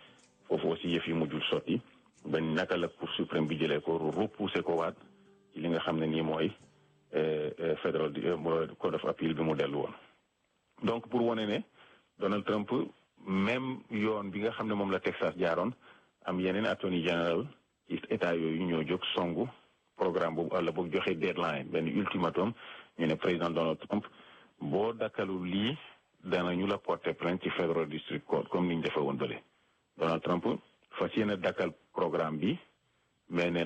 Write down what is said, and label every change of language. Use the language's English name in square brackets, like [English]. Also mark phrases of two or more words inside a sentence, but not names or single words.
[Wolof] foofu aussi yëf yi mujjul sotti ba naka la Cour suprême bi jëlee ko repoussé ko waat ci li nga xam ne nii mooy Federal Court of Appeal bi mu dellu woon donc pour wane ne Donald Trump même yoon bi nga xam ne moom la Texas jaaroon am yeneen [English] attorney general [Wolof] ci état yooyu ñoo jóg songu programme boobu wala boog joxe deadline benn ultimatum ñu ne président Donald Trump boo dakkalul lii danañu la [French] porter plainte [Wolof] ci Federal District Court comme ni ñu defee woon bële Donald Trump fas yéene dakkal programme bi mais nee na